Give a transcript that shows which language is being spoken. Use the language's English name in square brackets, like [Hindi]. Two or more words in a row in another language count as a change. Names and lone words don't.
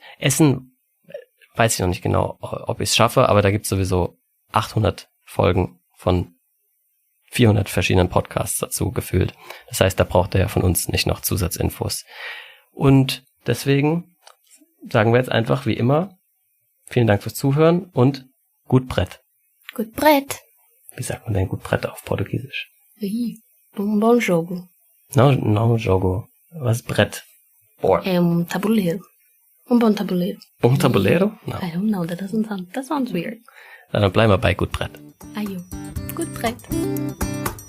[German] Essen weiß ich noch nicht genau, ob ich es schaffe, aber da gibt es sowieso 800 Folgen von 400 verschiedenen Podcasts dazu gefühlt. Das heißt, da braucht ihr ja von uns nicht noch Zusatzinfos. Und deswegen sagen wir jetzt einfach wie immer, vielen Dank fürs Zuhören und gut Brett. Gut Brett. Wie sagt man denn gut Brett auf Portugiesisch? [Portuguese] Bom jogo. No jogo. [German] Was ist Brett? Board. [Portuguese] Tabuleiro. Bom tabuleiro. Bom tabuleiro? No. [English] I don't know, that sounds weird. [German] Dann bleiben wir bei gut Brett. Ayo. Gut Brett.